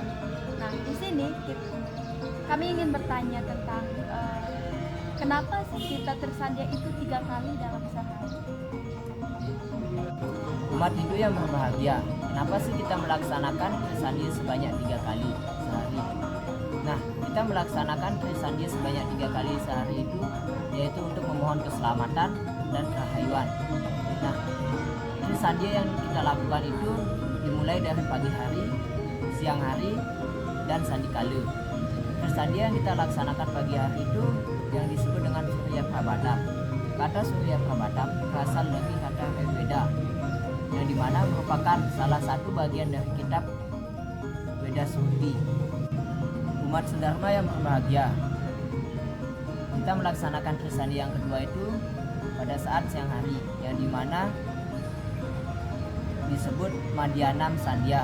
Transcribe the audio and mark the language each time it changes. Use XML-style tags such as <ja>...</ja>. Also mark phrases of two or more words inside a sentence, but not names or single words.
<id>Nah, di sini kami ingin bertanya tentang kenapa kita Trisandya itu 3 kali dalam sehari? Umat Hindu yang berbahagia, kenapa sih kita melaksanakan Trisandya sebanyak 3 kali sehari? Nah, kita melaksanakan Trisandya sebanyak 3 kali sehari itu yaitu untuk memohon keselamatan dan kerahayuan. Nah, Trisandya yang kita lakukan itu dimulai dari pagi hari, siang hari, dan sandikala. Trisandya yang kita laksanakan pagi hari itu yang disebut dengan Surya Prabhatam. Kata Surya Prabhatam berasal dari kata Veda, yang dimana merupakan salah satu bagian dari kitab Veda Suti. Umat sedharma yang berbahagia, kita melaksanakan Trisandya yang kedua itu pada saat siang hari, yang dimana disebut Madhyanam Sandhya.</id>